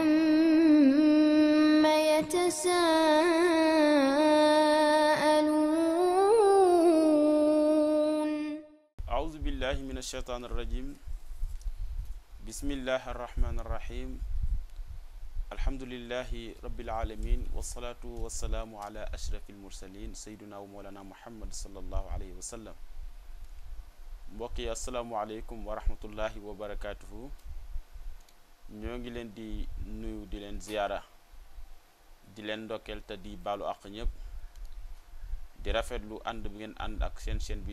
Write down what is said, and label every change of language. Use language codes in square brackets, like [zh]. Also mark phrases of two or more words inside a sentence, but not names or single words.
[ar] عم يتساءلون أعوذ بالله من الشيطان الرجيم بسم الله الرحمن الرحيم الحمد لله رب العالمين والصلاة والسلام على أشرف المرسلين سيدنا ومولانا محمد صلى الله عليه وسلم [wo] mbokk yi [ar] السلام عليكم ورحمة الله وبركاته ñoo [wo] ngi leen di nuyu di leen ziyaara di leen ndokkeel te di baalu àq ñëpp di rafetlu ànd bi ngeen ànd ak seen chaîne bi